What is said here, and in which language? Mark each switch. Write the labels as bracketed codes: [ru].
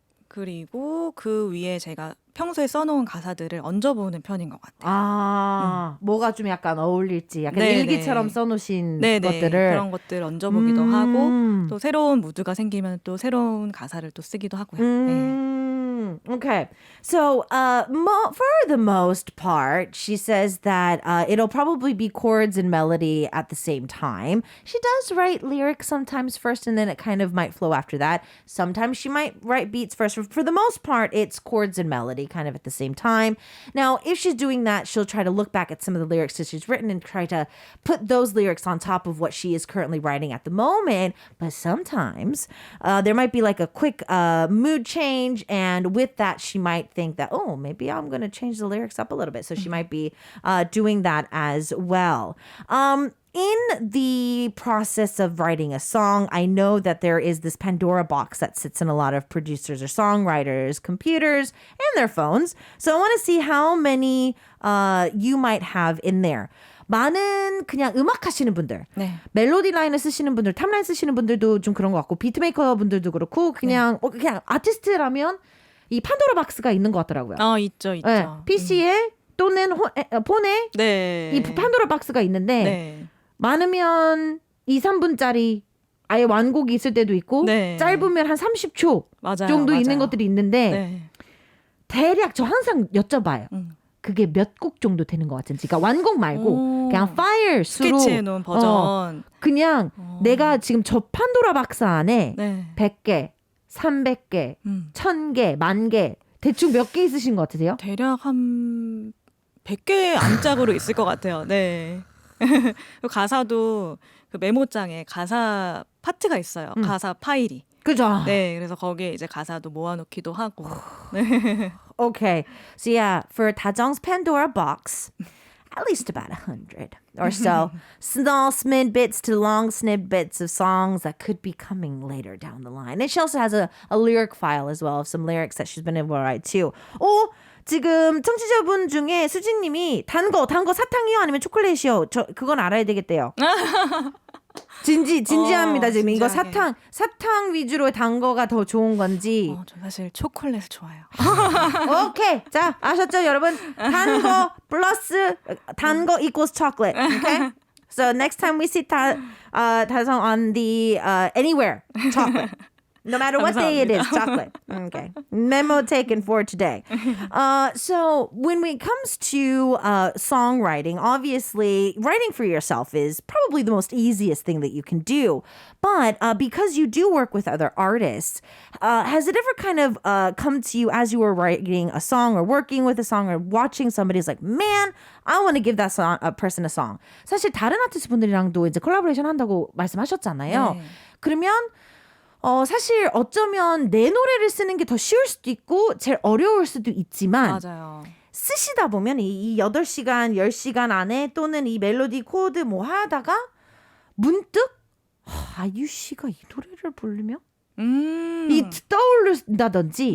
[ko] 그리고 그 위에 제가 평소에 써놓은 가사들을 얹어보는 편인 것 같아요. 뭐가 좀 약간 어울릴지 약간 네네. 일기처럼 써놓으신 네네. 것들을 그런 것들 얹어보기도 하고 또 새로운 무드가 생기면 또 새로운 가사를 또 쓰기도 하고요. 네. [en] Okay. So for the most part, she says that it'll probably be chords and melody at the same time. She does write lyrics sometimes first, and then it kind of might flow after that. Sometimes she might write beats first. For the most part, it's chords and melody kind of at the same time. Now, if she's doing that, she'll try to look back at some of the lyrics that she's written and try to put those lyrics on top of what she is currently writing at the moment. But sometimes there might be like a quick mood change, and with that, she might think that, oh, maybe I'm going to change the lyrics up a little bit. So she might be doing that as well. In the process of writing a song, I know that there is this Pandora box that sits in a lot of producers or songwriters' computers and their phones. So I want to see how many you might have in there. [ko] 많은 그냥 음악 하시는 분들, 네. 멜로디 라인을 쓰시는 분들, 탑라인 쓰시는 분들도 좀 그런 것 같고, 비트메이커 분들도 그렇고, 그냥 그냥 아티스트라면 이 판도라 박스가 있는 것 같더라고요. 있죠. 네, PC에 또는 폰에 네. 이 판도라 박스가 있는데 네. 많으면 2, 3분짜리 아예 완곡이 있을 때도 있고 네. 짧으면 한 30초 정도 있는 것들이 있는데 네. 대략 저 항상 여쭤봐요. 그게 몇 곡 정도 되는 것 같은지. 그러니까 완곡 말고 그냥 파일 수로 스케치해놓은 버전. 그냥 내가 지금 저 판도라 박스 안에 네. 100개, 300개, 1000개, 10,000개 대충 몇 개 있으신 것 같으세요? 대략 한 100개 안짝으로 있을 것 같아요. 네. 가사도 그 메모장에 가사 파트가 있어요. 가사 파일이. 그죠? 네, 그래서 거기에 이제 가사도 모아놓기도 하고. 네. [en] Okay, so yeah, for 다정's Pandora box, at least about 100 or so. Small snippets to long snippets of songs that could be coming later down the line. And she also has a lyric file as well of some lyrics that she's been able to write too. [ko] 지금 청취자분 중에 수진님이 단 거 사탕이요 아니면 초콜릿이요? 그건 알아야 되겠대요. 진지합니다. 지금 이거 사탕 위주로 단 거가 더 좋은 건지. 저 사실 초콜릿을 좋아해요. 오케이, 자 아셨죠, 여러분? 단 거 플러스 단 거 [en] equals chocolate. Okay. So next time we see 다성 on the anywhere chocolate. No matter what day it is, chocolate. Okay. Memo taken for today. So when it comes to songwriting, obviously writing for yourself is probably the most easiest thing that you can do. But because you do work with other artists, has it ever kind of come to you as you were writing a song or working with a song or watching somebody's like, man, I want to give that person a song. [ko] 사실 다른 아티스트 분들이랑도 이제 콜라보레이션 한다고 말씀하셨잖아요. 네. 그러면 사실 어쩌면 내 노래를 쓰는 게 더 쉬울 수도 있고 제일 어려울 수도 있지만 맞아요. 쓰시다 보면 이 8시간, 10시간 안에 또는 이 멜로디 코드 뭐 하다가 문득 아유 씨가 이 노래를 부르면 이 떠오른다든지